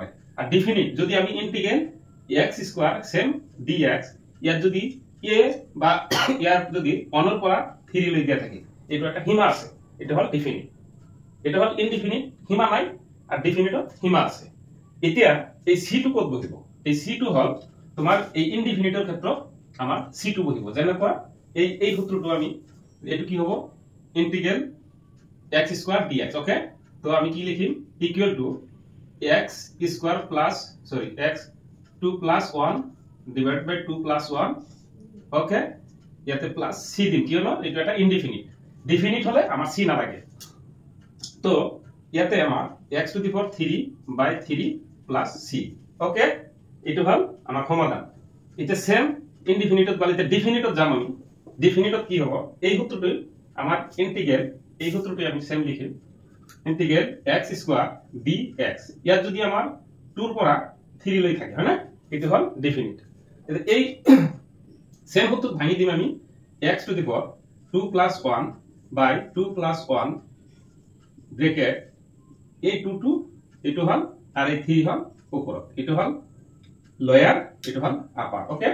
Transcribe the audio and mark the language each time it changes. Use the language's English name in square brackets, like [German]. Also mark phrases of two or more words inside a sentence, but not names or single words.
[Assamese] আৰু ডিফিনিট যদি আমি [English] integral x square same dx [Assamese] ইয়াত যদি a বা ইয়াত যদি 1 ৰ পৰা 3 লৈ দিয়া থাকে, এইটো এটা সীমা আছে, এটা হল ডিফিনিট। এটা হল ইনডিফিনিট, সীমা নাই, আর ডিফিনিটত সীমা আছে। এতিয়া এই c টো কত বহিব? এই c টো হল তোমাৰ এই ইনডিফিনিটৰ ক্ষেত্ৰত আমাৰ c টো বহিব। যেনেকুৱা এই সূত্ৰটো আমি এটো কি হ'ব? [English] integral x square dx, [Assamese] ওকে? তো আমি কি লিখিম? [English] Equal to x square plus x 2 + 1 divide by 2 + 1, okay? [Assamese] ইয়াতে প্লাস c দিম, কিয়নো এটা এটা ইনডিফিনিট। ডিফিনিট হলে আমার c নালাগে। তো ইয়াতে আমার x⁴ 3/3 + c, ওকে? এটো হল আমার সমাধান। এটা সেম ইনডিফিনিটত বালিতে ডিফিনিটত যাম আমি। ডিফিনিটত কি হ'ব? এই সূত্রটো আমার ইন্টিগ্রেল, এই সূত্রটো আমি সেম লিখিম [English] integral x square dx, [Assamese] ইয়াত যদি আমার 2 ৰ পৰা 3 লৈ থাকে, হয় না? এটো হল ডিফিনিট। এই সেম সূত্র ভাঙি দিম আমি x⁴ 2 + 1 বাই 2 + 1 ব্রেকেট এই 2 এটো হল আর এই 3 হল উপৰত, এটো হল লয়ার, এটো হল আপার, ওকে?